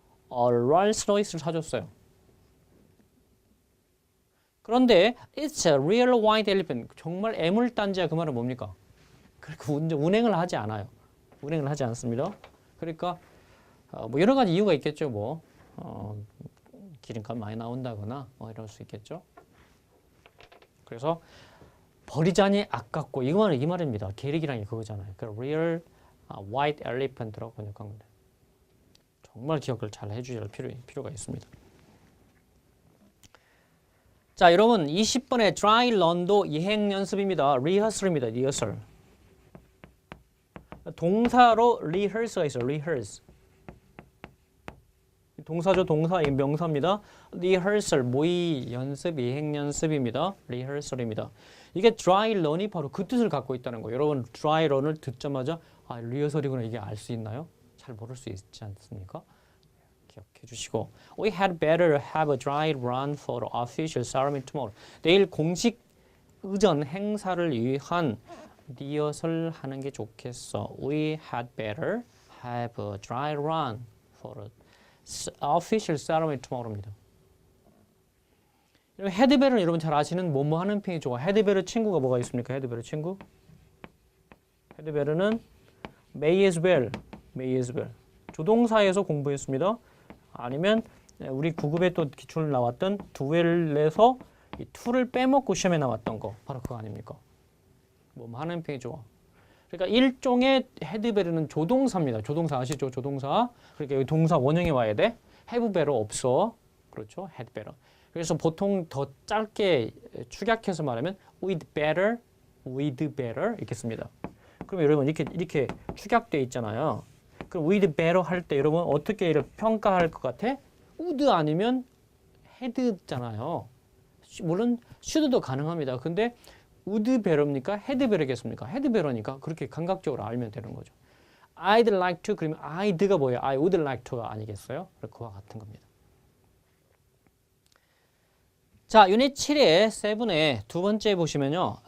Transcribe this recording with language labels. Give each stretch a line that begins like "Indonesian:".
Korean: 롤스로이스를 사줬어요.
English: 그런데 it's a real white elephant.
Korean: 정말 애물단지야. 그 말은 뭡니까? 그러니까 운행을 하지 않아요. 운행을 하지 않습니다. 그러니까 뭐 여러 가지 이유가 있겠죠. 기름값 많이 나온다거나 이럴 수 있겠죠. 그래서 버리자니 아깝고 이 말입니다. 계륵이란 게 그거잖아요. 그
English: real white elephant
Korean: 라고 번역한 겁니다. 정말 기억을 잘 해주실 필요가 있습니다. 자, 여러분 20번의 dry run도 예행 연습입니다. rehearsal입니다. rehearsal. 동사로 rehearsal가 있어요. rehearse. 동사죠. 동사 명사입니다. rehearsal 모의 연습, 예행 연습입니다. rehearsal입니다. 이게 dry run이 바로 그 뜻을 갖고 있다는 거예요. 여러분 dry run을 듣자마자 리허설이구나 이게 알 수 있나요? 잘 모를 수 있지 않습니까?
English: 기억해 주시고 We had better have a dry run for the official ceremony tomorrow.
Korean: 내일 공식 의전 행사를 위한 리허설 하는 게 좋겠어.
English: We had better have a dry run for a official ceremony tomorrow입니다.
Korean: had better는 여러분 잘 아시는 뭐뭐 하는 편이 좋아. had better 친구가 뭐가 있습니까?
English: had better
Korean: 친구?
English: had better는 may as well, may as well.
Korean: 조동사에서 공부했습니다. 아니면 우리 9급에 또 기출 나왔던 do well에서 이 to를 빼먹고 시험에 나왔던 거 바로 그거 아닙니까? 뭐 하는 편이 좋아. 그러니까 일종의 had better는 조동사입니다. 조동사 아시죠? 조동사. 그러니까 여기 동사 원형에 와야 돼. have better 없어. 그렇죠? had better. 그래서 보통 더 짧게 축약해서 말하면
English: with better
Korean: 이렇게 씁니다. 그럼 여러분 이렇게 축약돼 있잖아요. 그럼
English: with better
Korean: 할 때 여러분 어떻게 평가할 것 같아? would 아니면 had잖아요. 물론 should도 가능합니다. 근데 would better입니까? had better겠습니까? had better니까 그렇게 감각적으로 알면 되는 거죠.
English: I'd like to 그러면 I'd가 뭐예요? I would like to가 아니겠어요?
Korean: 그와 같은 겁니다. 자, 유닛 7의 7의 두 번째 보시면요.